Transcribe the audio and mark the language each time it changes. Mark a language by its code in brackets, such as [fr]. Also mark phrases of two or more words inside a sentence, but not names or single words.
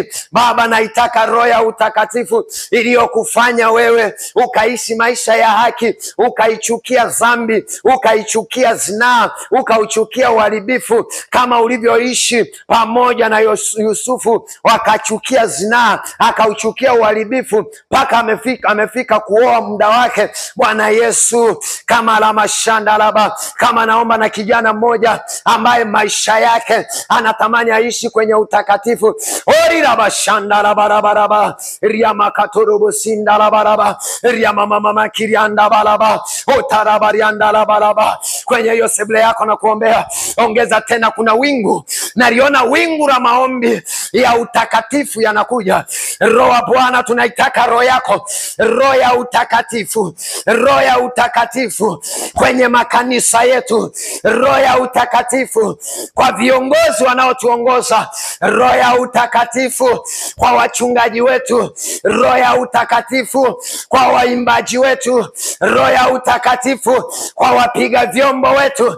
[sw] Baba, naitaka roho ya utakatifu iliyokufanya wewe ukaishi maisha ya haki, ukaichukia dhambi, ukaichukia zinaa, ukauchukia uharibifu, kama ulivyoishi pamoja na Yusufu, wakachukia zinaa, akauchukia uharibifu mpaka amefika kuoa muda wake. Bwana Yesu, kama la mashanda laba, kama naomba na kijana mmoja ambaye maisha yake anatamani aishi kwenye utakatifu. Orira bashanda la barabara ria makatorobo sinda la baraba ria mama kirianda baraba otarabarianda la baraba. Kwenye hiyo sebule yako na kuombea, ongeza tena, kuna wingu, naliona wingu la maombi ya utakatifu yanakuja. Roho wa Bwana, tunaitaka roho yako, roho ya utakatifu, roho ya utakatifu kwenye makanisa yetu, roho ya utakatifu kwa viongozi wanaotuongoza, roho ya utakatifu kwa wachungaji wetu, roho ya utakatifu kwa waimbaji wetu, roho ya utakatifu kwa wapiga vyombo wetu.